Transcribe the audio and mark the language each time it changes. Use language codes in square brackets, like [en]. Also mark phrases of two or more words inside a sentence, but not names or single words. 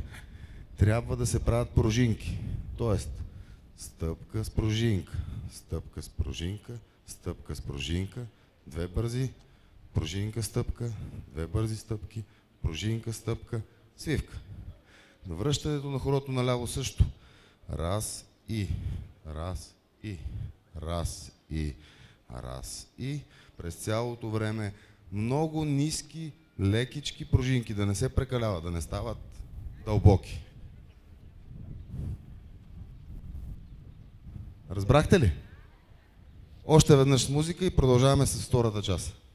[bg] Трябва да се правят пружинки. Тоест, стъпка с пружинка, стъпка с пружинка, стъпка с пружинка, две бързи, пружинка, стъпка, две бързи стъпки, пружинка, стъпка, свивка. На връщането на хорото наляво също. Раз и, раз и, раз и, раз и. През цялото време много ниски, лекички пружинки, да не се прекалява, да не стават дълбоки. Разбрахте ли? Още веднъж с музика и продължаваме с втората част.